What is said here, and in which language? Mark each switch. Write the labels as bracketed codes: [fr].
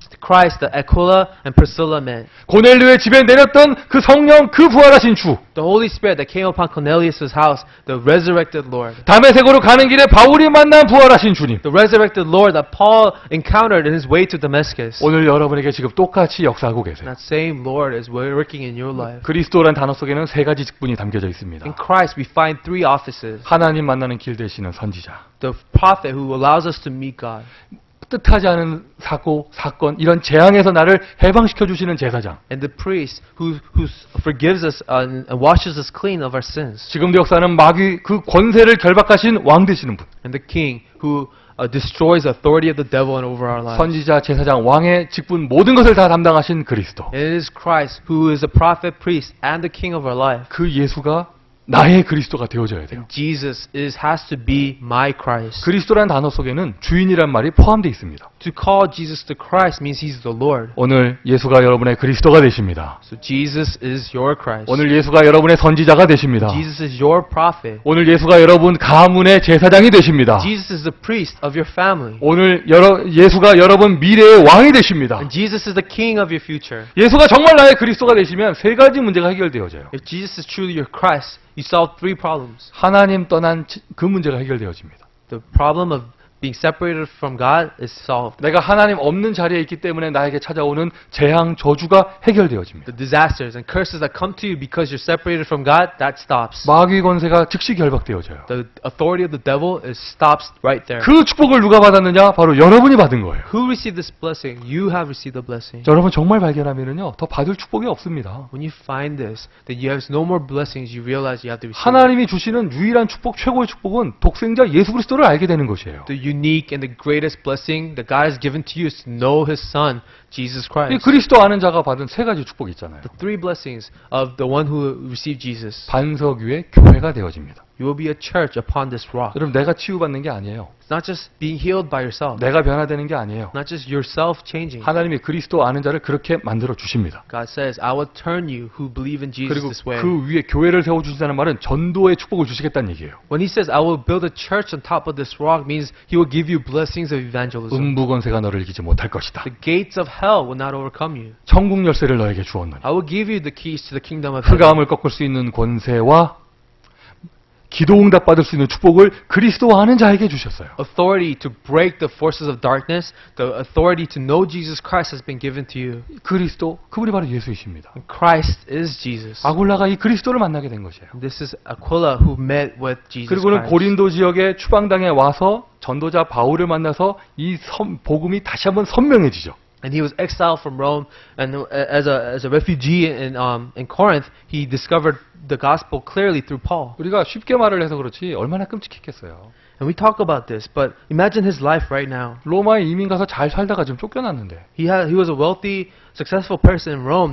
[en] Christ, the Aquila and Priscilla met. [ko] 고넬료의 집에 내렸던 그 성령, 그 부활하신 주, [en] The Holy Spirit that came upon Cornelius' house, the resurrected Lord. [ko] 다메섹으로 가는 길에 바울이 만난 부활하신 주님, [en] The resurrected Lord that Paul encountered in his way to Damascus. [ko] 오늘 여러분에게 지금 똑같이 역사하고 계세요. [en] That same Lord is working in your life. [ko] 그리스도란 단어 속에는 세 가지 직분이 담겨져 있습니다. [en] In Christ we find three offices. [ko] 하나님 만나는 길 되시는 선지자, [en] The prophet who allows us to meet God. [ko] 뜻하지 않은 사건, 이런 재앙에서 나를 해방시켜 주시는 제사장, [en] And the priest who forgives us and washes us clean of our sins. [ko] 지금도 역사하는 마귀 그 권세를 결박하신 왕 되시는 분, [en] And the king who destroys the authority of the devil and over our lives. [ko] 선지자, 제사장, 왕의 직분 모든 것을 다 담당하신 그리스도. [en] And it is Christ who is the prophet, priest, and the king of our life. [ko] 그 예수가 나의 그리스도가 되어져야 돼요. [en] Jesus has to be my Christ. [ko] 그리스도라는 단어 속에는 주인이란 말이 포함되어 있습니다. [en] To call Jesus the Christ means He's the Lord. [ko] 오늘 예수가 여러분의 그리스도가 되십니다. [en] So Jesus is your Christ. [ko] 오늘 예수가 여러분의 선지자가 되십니다. [en] Jesus is your prophet. [ko] 오늘 예수가 여러분 가문의 제사장이 되십니다. [en] Jesus is the priest of your family. [ko] 오늘 예수가 여러분 미래의 왕이 되십니다. [en] And Jesus is the king of your future. [ko] 예수가 정말 나의 그리스도가 되시면 세 가지 문제가 해결되어져요. [en] If Jesus is truly your Christ, you solve three problems. [ko] 하나님 떠난 그 문제가 해결되어집니다. [en] The problem of being separated from God is solved. [ko] 내가 하나님 없는 자리에 있기 때문에 나에게 찾아오는 재앙, 저주가 해결되어집니다. [en] The disasters and curses that come to you because you're separated from God, that stops. [ko] 마귀 권세가 즉시 결박되어져요. [en] The authority of the devil stops right there. [ko] 그 축복을 누가 받았느냐? 바로 여러분이 받은 거예요. [en] Who received this blessing? You have received the blessing. [ko] 여러분 정말 발견하면은요, 더 받을 축복이 없습니다. [en] When you find this, that you have no more blessings, you realize you have to receive. [ko] 하나님이 주시는 유일한 축복, 최고의 축복은 독생자 예수 그리스도를 알게 되는 것이에요. [en] The unique and the greatest blessing that God has given to you is to know His Son, Jesus [ko] 이 [en] Christ. [ko] 그리스도 아는 자가 받은 세 가지 축복이 있잖아요. [en] The three blessings of the one who received Jesus. [ko] 반석 위에 교회가 되어집니다. [en] You will be a church upon this rock. [ko] 여러분 내가 치유받는 게 아니에요. [en] It's not just being healed by yourself. [ko] 내가 변화되는 게 아니에요. [en] Not just yourself changing. [ko] 하나님이 그리스도 아는 자를 그렇게 만들어 주십니다. [en] God says, I will turn you who believe in Jesus [ko] 그리고 [en] this way. [ko] 그 위에 교회를 세워 주신다는 말은 전도의 축복을 주시겠다는 얘기예요. [en] When He says, I will build a church on top of this rock, means He will give you blessings of evangelism. [ko] 음부 권세가 너를 이기지 못할 것이다. [en] The gates of hell will not overcome you. [ko] 천국 열쇠를 너에게 주었느니 [en] I will give you the keys to the kingdom of heaven. [ko] 흑암을 꺾을 수 있는 권세와 기도 응답 받을 수 있는 축복을 그리스도 아는 자에게 주셨어요. [en] Authority to break the forces of darkness, the authority to know Jesus Christ has been given to you. [ko] 그리스도 그분이 바로 예수이십니다. [en] And Christ is Jesus. [ko] 아굴라가 이 그리스도를 만나게 된 것이에요. [en] This is Aquila who met with Jesus [ko] 그리고는 [en] Christ. [ko] 고린도 지역의 추방당에 와서 전도자 바울을 만나서 이 복음이 다시 한번 선명해지죠. [en] And he was exiled from Rome, and as a refugee in Corinth, he discovered the gospel clearly through Paul. [ko] 우리가 쉽게 말을 해서 그렇지 얼마나 끔찍했겠어요. [en] And we talk about this, but imagine his life right now. [ko] 로마에 이민 가서 잘 살다가 지금 쫓겨났는데 [en] He was a wealthy, successful person in Rome.